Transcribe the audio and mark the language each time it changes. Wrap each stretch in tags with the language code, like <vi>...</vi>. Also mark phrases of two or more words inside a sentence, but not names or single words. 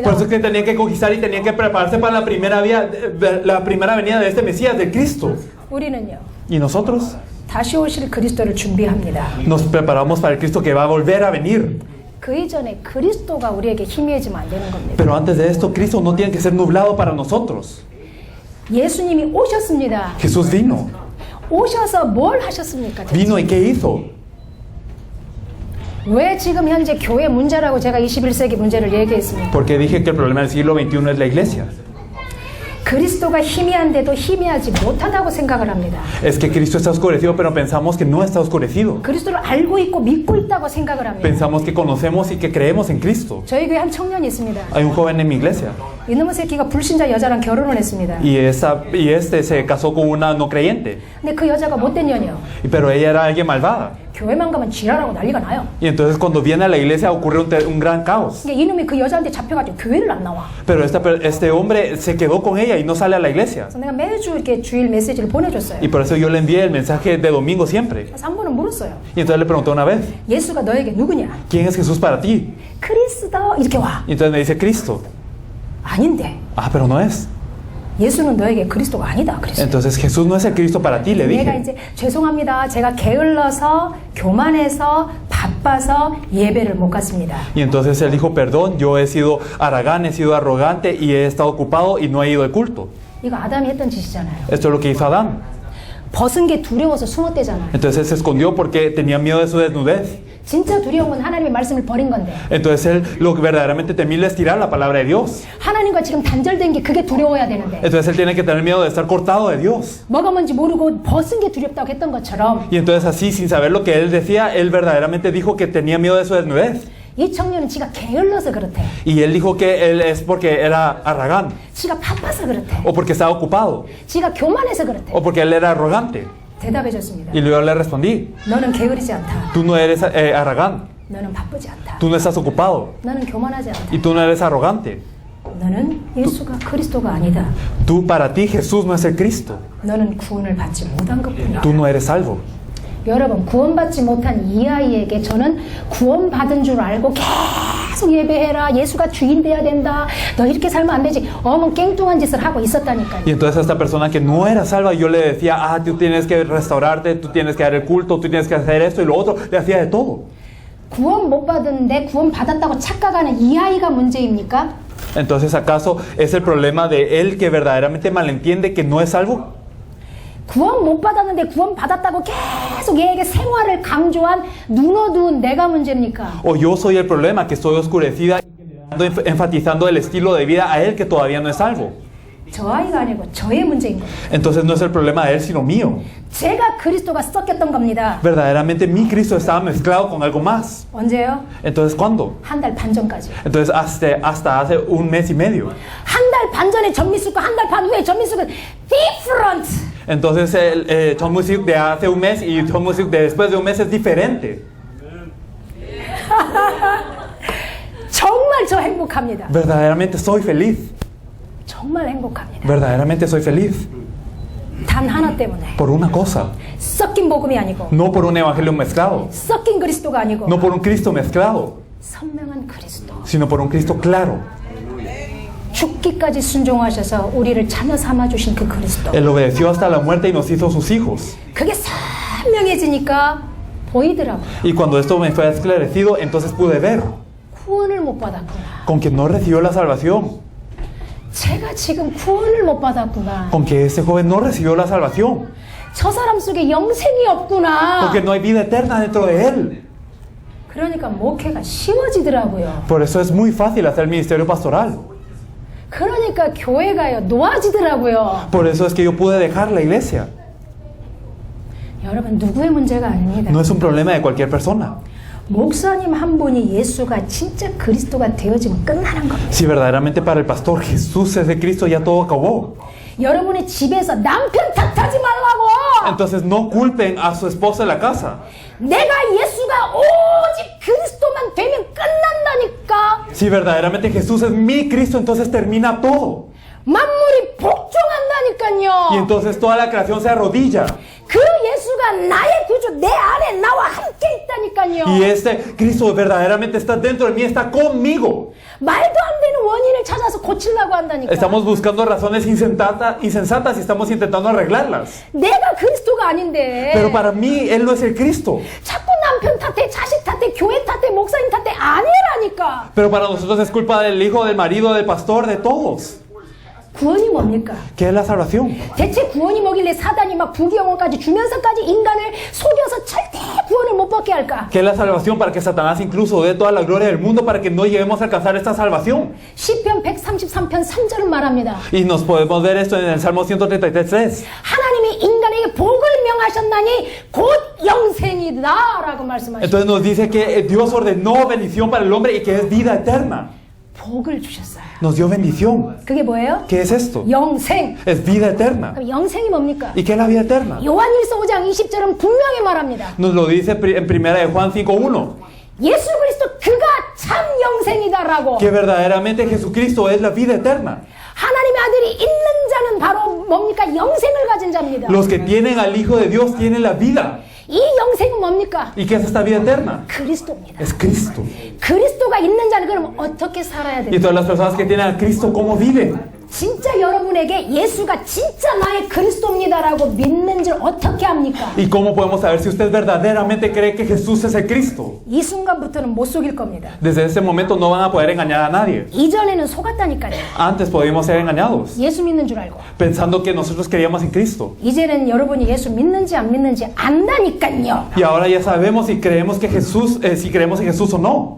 <es>Por eso es que tenían que conquistar y tenían que prepararse para la primera venida de este Mesías, de Cristo.</es> <ko>우리는요.</ko> <es>Y nosotros</es> <ko>다시 오실 그리스도를 준비합니다.</ko> <es>nos preparamos para el Cristo que va a volver a venir.</es> <ko>그 이전에 그리스도가 우리에게 희미해지면 안 되는 겁니다.</ko> <es>Pero antes de esto, Cristo no tiene que ser nublado para nosotros.</es> <ko>예수님이 오셨습니다.</ko> <es>Jesús vino.</es> <ko>오셔서 뭘 하셨습니까?</ko> <es>Vino y ¿qué hizo?</es> <ko>왜 지금 현재 교회 문제라고 제가 21세기 문제를 얘기했습니까?</ko> <es>Porque dije que el problema del siglo XXI es la iglesia.</es> <ko>그리스도가 희미한데도 희미하지 못하다고 생각을 합니다.</ko> <es>Es que Cristo está oscurecido, pero pensamos que no está oscurecido.</es> <ko>그리스도를 알고 있고 믿고 있다고 생각을 합니다.</ko> <es>Pensamos que conocemos y que creemos en Cristo.</es> <ko>저희 교회 한 청년이 있습니다.</ko> <es>Hay un joven en mi iglesia</es> <ko>이놈의 새끼가 불신자 여자랑 결혼을 했습니다.</ko> <es>y este se casó con una no creyente,</es> <ko>근데 그 여자가 못된 년이요.</ko> <es>pero ella era alguien malvada.</es> <ko>교회만 가면 지랄하고 난리가 나요.</ko> <es>Y entonces cuando viene a la iglesia ocurre un gran caos.</es> <ko>그러니까 이놈이 그 여자한테 잡혀가지고 교회를 안 나와.</ko> <es>Pero este hombre se quedó con ella y no sale a la iglesia.</es> <ko>그래서 내가 매주 이렇게 주일 메시지를 보내줬어요.</ko> <es>Y por eso yo le envié el mensaje de domingo siempre.</es> <ko>그래서 한 번은 물었어요.</ko> <es>Y entonces le pregunté una vez,</es> <ko>예수가 너에게 누구냐?</ko> <es>¿quién es Jesús para ti?</es> <ko>그리스도 이렇게 와.</ko> <es>Y entonces me dice Cristo.</es> <ko>아닌데.</ko> <es>Ah, pero no es.</es> <ko>예수는 너에게 그리스도가 아니다. 그랬어요.</ko> <es>Entonces Jesús no es el Cristo para ti, le</es> <ko>내가</ko> <es>dije.</es> <ko>이제 죄송합니다. 제가 게을러서 교만해서 바빠서 예배를 못 갔습니다.</ko> <es>Y entonces él dijo, perdón, yo he sido haragán, he sido arrogante y he estado ocupado y no he ido al culto.</es> <ko>이거 아담이 했던 짓이잖아요.</ko> <es>Esto es lo que hizo Adán.</es> <ko>벗은 게 두려워서 숨었대잖아요.</ko> <es>Entonces él se escondió porque tenía miedo de su desnudez.</es> <ko>진짜 두려운 건 하나님의 말씀을 버린 건데.</ko> <es>Entonces él lo que verdaderamente temible es tirar la palabra de Dios.</es> <ko>하나님과 지금 단절된 게 그게 두려워야 되는데.</ko> <es>Entonces él tiene que tener miedo de estar cortado de Dios.</es> <ko>뭐가 뭔지 모르고 벗은 게 두렵다고 했던 것처럼</ko> <es>Y entonces así, sin saber lo que él decía, él verdaderamente dijo que tenía miedo de su desnudez.</es> <ko>이 청년은 지가 게을러서 그렇대.</ko> <es>Y él dijo que él es porque era arrogante,</es> <ko>지가 바빠서 그렇대.</ko> <es>o porque estaba ocupado,</es> <ko>지가 교만해서 그렇대.</ko> <es>o porque él era arrogante.</es> <ko>대답해 줬습니다.</ko> <es>Y luego le respondí,</es> <ko>너는 게으르지 않다.</ko> <es>tú no eres arrogante,</es> <ko>너는 바쁘지 않다.</ko> <es>tú no estás ocupado</es> <ko>너는 교만하지 않다.</ko> <es>y tú no eres arrogante.</es> <ko>너는 예수가 그리스도가 아니다.</ko> <es>Tú para ti Jesús no es el Cristo,</es> <ko>너는 구원을 받지 못한 것뿐이다.</ko> <es>tú no eres salvo.</es> <ko>여러분, 구원받지 못한 이 아이에게 저는 구원받은 줄 알고 계속 예배해라, 예수가 주인 돼야 된다, 너 이렇게 살면 안 되지, 어머 깽뚱한 짓을 하고 있었다니까요.</ko> <es>Y entonces a esta persona que no era salva, yo le decía, tú tienes que restaurarte, tú tienes que dar el culto, tú tienes que hacer esto y lo otro, le hacía de todo.</es> <ko>구원 못 받았는데 구원 받았다고 착각하는 이 아이가 문제입니까?</ko> <es>Entonces, ¿acaso es el problema de él que verdaderamente malentiende que no es salvo?</es> <ko>구원 못 받았는데 구원 받았다고 계속 얘에게 생활을 강조한 눈 어두운 내가 문제입니까?</ko> <es>¿O yo soy el problema que estoy oscurecida y enfatizando el estilo de vida a él que todavía no es salvo?</es> <ko>저 아이가 아니고 저의 문제인 겁니다.</ko> <es>Entonces no es el problema de él sino mío.</es> <ko>제가 그리스도가 섞였던 겁니다.</ko> <es>Verdaderamente mi Cristo estaba mezclado con algo más.</es> <ko>언제요?</ko> <es>Entonces, ¿cuándo?</es> <ko>한 달 반 전까지.</ko> <es>Entonces hasta hace un mes y medio.</es> <ko>한 달 반 전에 전미숙과 한 달 반 후에 전미숙은 different.</ko> <es>Entonces el John Music de hace un mes y John Music de después de un mes es diferente.</es> <ko>정말 저 행복합니다.</ko> <es>Verdaderamente soy feliz.</es> <ko>정말 행복합니다.</ko> <es>Verdaderamente soy feliz.</es> <ko>단 하나 때문에.</ko> <es>Por una cosa.</es> <ko>섞인 복음이 아니고,</ko> <es>No por un evangelio mezclado.</es> <ko>섞인 그리스도가 아니고,</ko> <es>No por un Cristo mezclado.</es> <ko>선명한 그리스도.</ko> <es>Sino por un Cristo claro.</es> <ko>죽기까지 순종하셔서 우리를 자녀 삼아주신 그 그리스도.</ko> <es>Él obedeció hasta la muerte y nos hizo sus hijos.</es> <ko>그게 선명해지니까 보이더라고요.</ko> <es>Y cuando esto me fue esclarecido, entonces pude ver</es> <ko>구원을 못 받았구나.</ko> <es>con que no recibió la salvación.</es> <ko>제가 지금 구원을 못 받았구나.</ko> <es>Con que ese joven no recibió la salvación.</es> <ko>저 사람 속에 영생이 없구나.</ko> <es>Porque no hay vida eterna dentro de él.</es> <ko>그러니까 목회가 쉬워지더라고요.</ko> <es>Por eso es muy fácil hacer ministerio pastoral.</es> <ko>그러니까 교회가요 놓아지더라고요.</ko> <es>Por eso es que yo pude dejar la iglesia.</es> <ko>여러분, 누구의 문제가 아닙니다.</ko> <es>No es un problema de cualquier persona.</es> <ko>목사님 한 분이 예수가 진짜 그리스도가 되어지면 끝나는 겁니다.</ko> <es>Si verdaderamente para el pastor Jesús es de Cristo, ya todo acabó.</es> <ko>여러분의 집에서 남편 탓하지 말라고.</ko> <es>Entonces no culpen a su esposa en la casa.</es> <ko>내가 예수가 오직 그리스도만 되면 끝난다니까.</ko> <es>Si verdaderamente Jesús es mi Cristo, entonces termina todo.</es> <ko>만물이 복종한다니까요.</ko> <es>Y entonces toda la creación se arrodilla.</es> <ko>그 예수가 나의 구주, 내 안에 나와 함께 있다니까요.</ko> <es>Y este Cristo verdaderamente está dentro de mí, está conmigo.</es> <ko>말도 안 되는 원인을 찾아서 고치려고 한다니까.</ko> <es>Estamos buscando razones insensatas y estamos intentando arreglarlas.</es> <ko>내가 그리스도가 아닌데.</ko> <es>Pero para mí, Él no es el Cristo.</es> <ko>자꾸 남편 탓해, 자식 탓해, 교회 탓해, 목사님 탓해, 아니라니까.</ko> <es>Pero para nosotros es culpa del hijo, del marido, del pastor, de todos.</es> <ko>구원이 뭡니까?</ko> <es>¿Qué es la salvación?</es> <ko>대체 구원이 뭐길래 사단이 막 부귀영화까지 주면서까지 인간을 속여서 절대 구원을 못 받게 할까?</ko> <es>¿Qué es la salvación? Para que Satanás incluso dé toda la gloria del mundo para que no lleguemos a alcanzar esta salvación.</es> <ko>시편 133편 3절은 말합니다.</ko> <es>Y nos podemos ver esto en el Salmo 133.</es> <ko>하나님이 인간에게 복을 명하셨나니 곧 영생이다라고 말씀하시죠.</ko> <es>Entonces nos dice que Dios ordenó bendición para el hombre y que es vida eterna.</es> <ko>복을 주셨어요.</ko> <es>Nos dio bendición.</es> <ko>그게 뭐예요?</ko> <es>¿Qué es esto?</es> <ko>영생.</ko> <es>Es vida eterna.</es> <ko>그럼 영생이 뭡니까?</ko> <es>¿Y qué es la vida eterna?</es> <ko>요한일서 5장 20절은 분명히 말합니다.</ko> <es>Nos lo dice en primera de Juan 5:1.</es> <ko>예수 그리스도 그가 참 영생이다라고.</ko> <es>Que verdaderamente Jesucristo es la vida eterna.</es> <ko>하나님의 아들이 있는 자는 바로 뭡니까? 영생을 가진 자입니다.</ko> <es>Los que tienen al Hijo de Dios tienen la vida.</es> <ko>이 영생은 뭡니까?</ko> <es>¿Y qué es esta vida eterna?</es> <ko>그리스도입니다.</ko> <es>Es Cristo.</es> <ko>그리스도가 있는 자는 그럼 어떻게 살아야</ko> <es>Y</es> <ko>돼요?</ko> <es>todas las personas que tienen a Cristo, ¿cómo viven?</es> <ko>진짜 여러분에게 예수가 진짜 나의 그리스도입니다라고 믿는 줄 어떻게 합니까?</ko> <es>¿Y cómo podemos saber si usted verdaderamente cree que Jesús es el Cristo?</es> <ko>이 순간부터는 못 속일 겁니다.</ko> <es>Desde ese momento no van a poder engañar a nadie.</es> <ko>이전에는 속았다니까요.</ko> <es>Antes podíamos ser engañados,</es> <ko>예수 믿는 줄 알고.</ko> <es>pensando que nosotros creíamos en Cristo.</es> <ko>이제는 여러분이 예수 믿는지 안 믿는지 안다니까요.</ko> <es>Y ahora ya sabemos si creemos que Jesús, si creemos en Jesús o no.</es>